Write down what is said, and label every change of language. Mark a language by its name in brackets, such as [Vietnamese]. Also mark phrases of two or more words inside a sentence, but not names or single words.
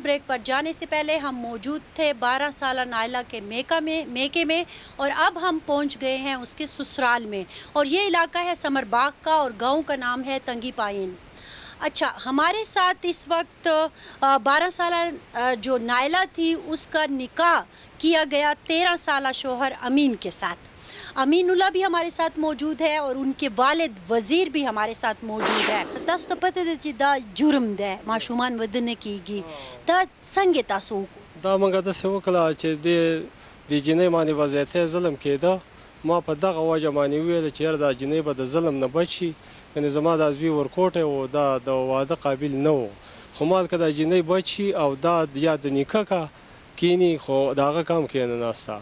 [Urdu] بریک پر جانے سے پہلے ہم موجود تھے 12 سالہ نائلہ کے میکے میں، اور اب ہم پہنچ گئے ہیں اس کے سسرال میں، اور یہ علاقہ ہے ثمر باغ کا اور گاؤں کا نام ہے تنگی پائن. اچھا، ہمارے ساتھ اس وقت 12 سالہ جو نائلہ تھی اس کا نکاح کیا گیا 13 سالہ شوہر امین کے ساتھ. امین اللہ بھی ہمارے ساتھ موجود ہے اور ان کے والد وزیر بھی ہمارے ساتھ موجود ہے. [Pashto] تاسو ته پته ده چې دا جرم ده، ماشومان ودنه کیږي، دا څنګه تاسو دا موږ داسې وکړه چې د جنۍ باندې به زیاتی ظلم کېده. ما په دغه وجه باندې وویل چې یاره دا جنۍ به د ظلم نه بچ شي، یعنې زما دا زوی ورکوټی و، دا د واده قابل نه و، خو ما که دا جنۍ بچ شي او دا یا د نیکه که کینی، خو د هغه کم کېنه ناسته.